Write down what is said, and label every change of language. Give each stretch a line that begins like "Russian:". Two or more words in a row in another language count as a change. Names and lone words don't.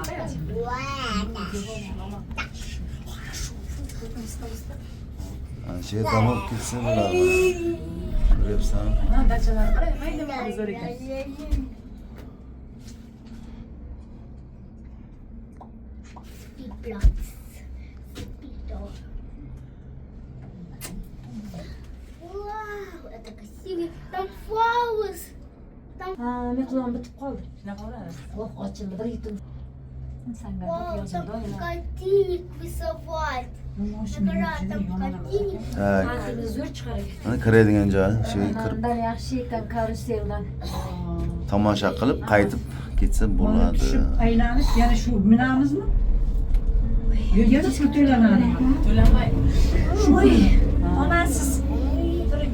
Uzbek: Ancha tamom ketsa bo'ladi. Ko'ryapsan? Ha, dachalar qarang, mayda mayda zo'r ekan. Spielplatz. Spielplatz.
Russian: Вау, это красиво. Там flowers.
Uzbek: Meklon bitib qoldi. Shunaqa bo'ladi. Oh, ochildi bir yutum.
Russian: Вау, там котик рисовать. Наград, там котик.
Uzbek: Ha, Antini zo'r chiqar ekan. mana kiradigan joyi shu kirib Bundan yaxshi ekan karuseldan. tomosha qilib qaytib ketsa bo'ladi. Tushib aylanib yana shu minamizmi? Yana shu to'lanadi. To'lanmaydi. Voy, omansiz. Turing.